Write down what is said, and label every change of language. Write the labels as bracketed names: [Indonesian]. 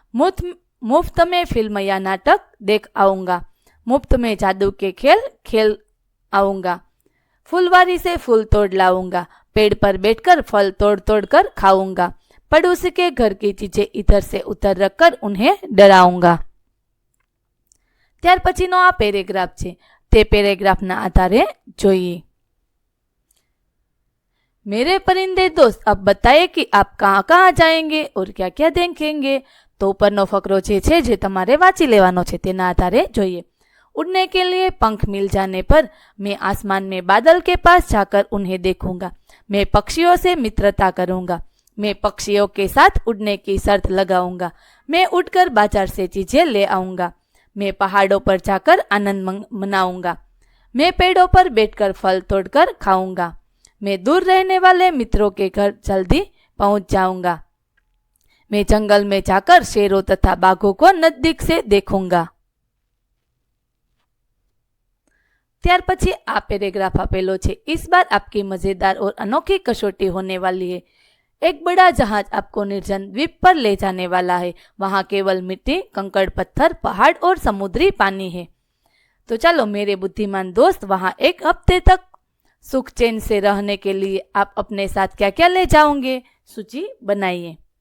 [Hindi] मुफ्त में फिल्म या नाटक देख आऊंगा. मुफ्त में जादू के खेल आऊंगा. फुलवारी से फूल तोड़ लाऊंगा. पेड़ पर बैठकर फल तोड़ कर खाऊंगा. पड़ोसी के घर की चीजें इधर से उधर रखकर उन्हें डराऊंगा. [Gujarati] ત્યાર પછીનો આ પેરેગ્રાફ છે તે પેરેગ્રાફના આધારે જોઈએ. [Hindi] मेरे परिंदे दोस्त, अब बताइए कि आप कहाँ कहाँ जाएंगे और क्या क्या देखेंगे. [Gujarati] तो ઉપરનો ફકરો છે જે તમારે વાંચી લેવાનો છે તેના આધારે જોઈએ. [Hindi] उड़ने के लिए पंख मिल जाने पर मैं आसमान में बादल के पास जाकर उन्हें देखूंगा. मैं पक्षियों से मित्रता करूंगा. मैं पक्षियों के साथ उड़ने की शर्त लगाऊंगा. मैं उड़कर बाजार से चीजें ले आऊंगा. मैं पहाड़ों पर जाकर आनंद मनाऊंगा. मैं पेड़ों पर बैठकर फल तोड़कर खाऊंगा. मैं दूर रहने वाले मित्रों के घर जल्दी पहुंच जाऊंगा. मैं जंगल में जाकर शेरों तथा बाघों को नजदीक से देखूंगा. [Gujarati] ત્યાર પછી આ પેરેગ્राफ આપેલો છે. [Hindi] इस बार आपकी मजेदार और अनोखी कसौटी होने वाली है. एक बड़ा जहाज आपको निर्जन द्वीप पर ले जाने वाला है. वहां केवल मिट्टी, कंकड़, पत्थर, पहाड़ और समुद्री पानी है. तो चलो मेरे बुद्धिमान दोस्त, वहां एक हफ्ते तक सुख चैन से रहने के लिए आप अपने साथ क्या क्या ले जाओगे, सूची बनाइए.